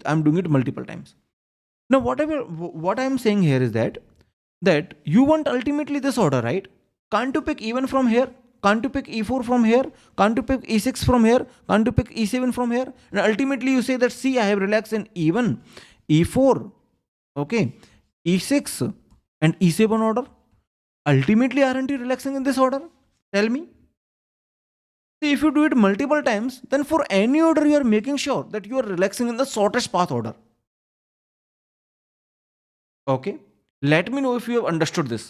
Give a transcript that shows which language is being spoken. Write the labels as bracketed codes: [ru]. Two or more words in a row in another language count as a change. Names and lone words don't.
[en] I'm doing it multiple times. Now what I'm saying here is that you want ultimately this order, right? Can't you pick even from here? Can't you pick e4 from here? Can't you pick e6 from here? Can't you pick e7 from here? And ultimately you say that, see, I have relaxed in even e4, okay, e6 and e7 order. Ultimately, aren't you relaxing in this order? Tell me. See, if you do it multiple times, then for any order you are making sure that you are relaxing in the shortest path order. Okay, let me know if you have understood this.